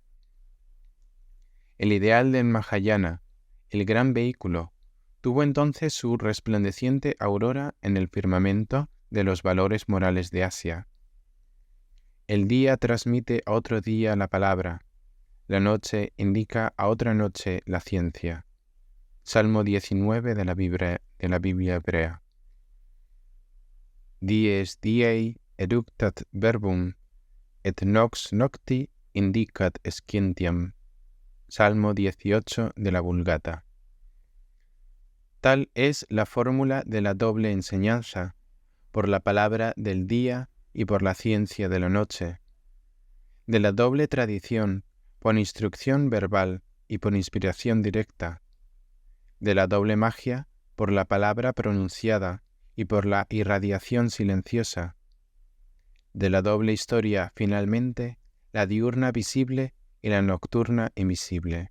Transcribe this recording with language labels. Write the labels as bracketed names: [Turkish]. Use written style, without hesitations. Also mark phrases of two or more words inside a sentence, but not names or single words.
[Spanish] El ideal del Mahayana, el gran vehículo, tuvo entonces su resplandeciente aurora en el firmamento de los valores morales de Asia. El día transmite a otro día la palabra, la noche indica a otra noche la ciencia. Salmo 19 de la Biblia hebrea. [Latin] Dies diei eductat verbum, et nox nocti indicat scientiam. [Spanish] Salmo 18 de la Vulgata. Tal es la fórmula de la doble enseñanza, por la palabra del día y por la ciencia de la noche, de la doble tradición, por instrucción verbal y por inspiración directa, de la doble magia, por la palabra pronunciada y por la irradiación silenciosa, de la doble historia, finalmente, la diurna visible y la nocturna invisible.